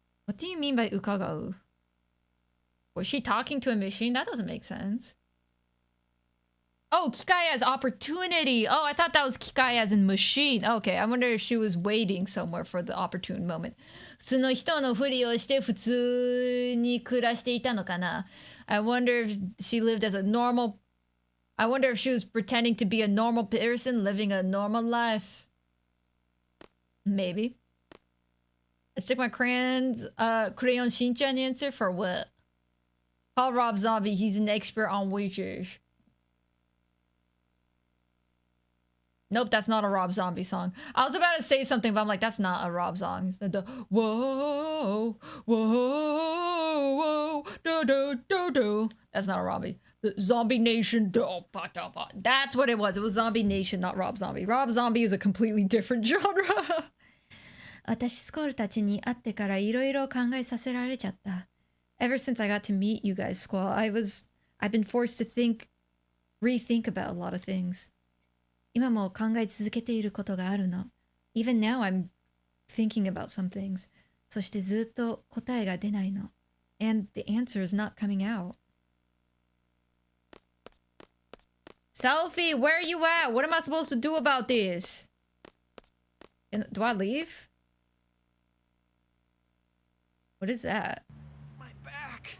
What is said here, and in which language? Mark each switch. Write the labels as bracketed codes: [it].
[en] What do you mean by 伺う? Was she talking to a machine? That doesn't make sense. Oh, kikai as opportunity. Oh, I thought that was kikai as in machine. Okay, I wonder if she was waiting somewhere for the opportune moment. [ja] 普通の人のふりをして普通に暮らしていたのかな. [en] I wonder if she lived as a normal... I wonder if she was pretending to be a normal person living a normal life. Maybe. I stick my Crayon Shinchan answer for what? Call Rob Zombie. He's an expert on witches. Nope, that's not a Rob Zombie song. I was about to say something, but I'm like, that's not a Rob song. The whoa, whoa, whoa, do do do do. That's not a Robbie. The Zombie Nation. That's what it was. It was Zombie Nation, not Rob Zombie. Rob Zombie is a completely different genre. [ja] 私スコールたちに会ってからいろいろ考えさせられちゃった。 [en] Ever since I got to meet you guys, Squall, I've been forced to rethink about a lot of things. [ja] 今も考え続けていることがあるの。 [en] Even now I'm thinking about some things. [ja] そしてずっと答えが出ないの。 [en] And the answer is not coming out. Selfie, where are you at? What am I supposed to do about this? Do I leave? What is that? My back.